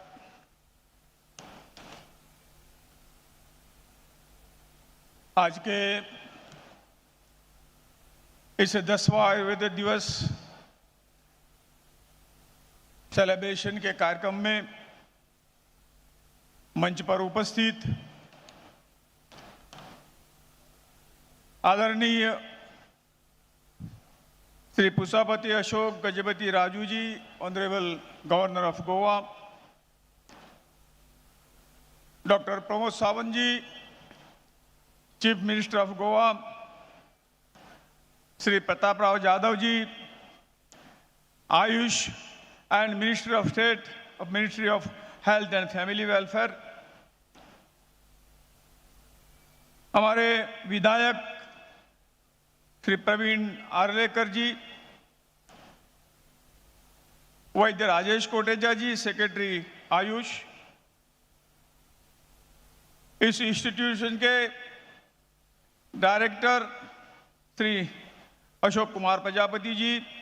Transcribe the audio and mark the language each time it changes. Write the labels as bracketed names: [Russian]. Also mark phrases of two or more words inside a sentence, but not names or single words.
[Hindi] आज के इस 10वां आयुर्वेद दिवस सेलिब्रेशन के कार्यक्रम में मंच पर उपस्थित आदरणीय श्री [English] पुष्पापति अशोक गजपति राजू जी, Honourable Governor of Goa, डॉक्टर प्रमोद सावंत जी, Chief Minister of Goa, श्री प्रताप राव जाधव जी, AYUSH and Minister of State of Ministry of Health and Family Welfare, [Hindi] हमारे विधायक श्री प्रवीण आर्लेकर जी, वैद्य राजेश कोटेचा जी, सेक्रेटरी आयुष, इस इंस्टीट्यूशन के डायरेक्टर श्री अशोक कुमार प्रजापति जी,